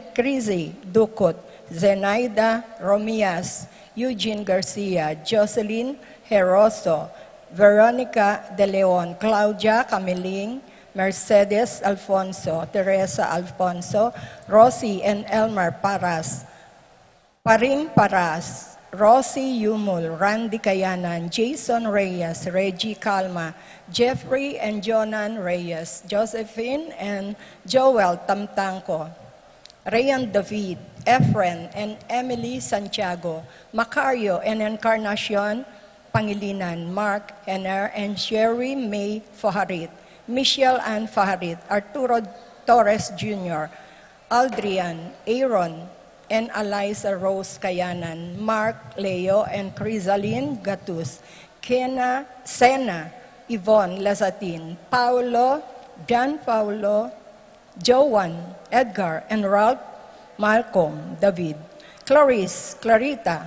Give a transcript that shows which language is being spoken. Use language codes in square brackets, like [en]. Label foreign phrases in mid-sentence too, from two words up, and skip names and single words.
[en] Crizzy Dukut, Zenaida Romias, Eugene Garcia, Jocelyn Heroso, Veronica De Leon, Claudia Camiling, Mercedes Alfonso, Teresa Alfonso, Rosie and Elmer Paras, Parim Paras, Rosie Yumul, Randy Kayanan, Jason Reyes, Reggie Calma, Jeffrey and Jonan Reyes, Josephine and Joel Tamtanco, Rayan David, Efren and Emily Santiago, Macario and Encarnacion Pangilinan, Mark Henner and Sherry May Faharit, Michelle Ann Faharit, Arturo Torres Jr., Aldrian, Aaron, and Eliza Rose Kayanan, Mark Leo and Crisaline Gatus, Sena, Yvonne Lazatin, Paulo, John Paulo, Joan, Edgar, and Ralph Malcolm David, Clarice, Clarita,